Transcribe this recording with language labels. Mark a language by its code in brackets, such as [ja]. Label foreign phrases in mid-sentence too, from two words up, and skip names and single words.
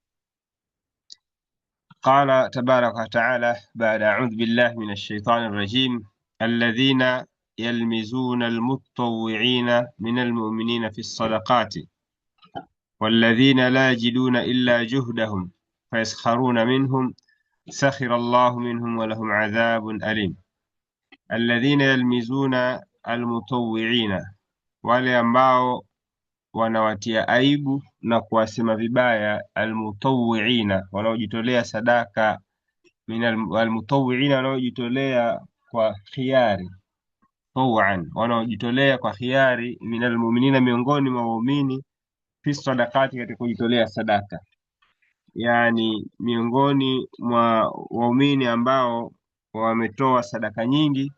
[ar] قال تبارك وتعالى بعد أعوذ بالله من الشيطان الرجيم: الذين يلمزون المتطوعين من المؤمنين في الصدقات والذين لا يجدون إلا جهدهم فيسخرون منهم سخر الله منهم ولهم عذاب أليم. الذين يلمزون المطوعين، [sw] wale ambao wanawatia aibu na kuwasema vibaya almutawwiina, wanaojitolea sadaka, [ar] من المطوعين, [sw] wanaojitolea kwa khiari, tawan, wanaojitolea kwa khiari, [ar] من المؤمنين, [sw] miongoni mwa waumini, [ar] في الصدقات, [sw] katika kujitolea sadaka, yani miongoni mwa waumini ambao wametoa sadaka nyingi.